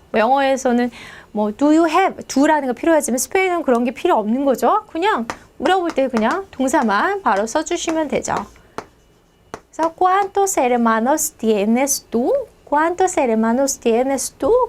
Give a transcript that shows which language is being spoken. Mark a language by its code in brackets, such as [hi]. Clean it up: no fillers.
[ko] 영어에서는 뭐 [en] do you have? [ko] do라는 거 필요하지만 스페인어는 그런 게 필요 없는 거죠. 그냥 물어볼 때 그냥 동사만 바로 써주시면 되죠. [es] 그래서 cuántos hermanos tienes tú? ¿Cuántos hermanos tienes tú?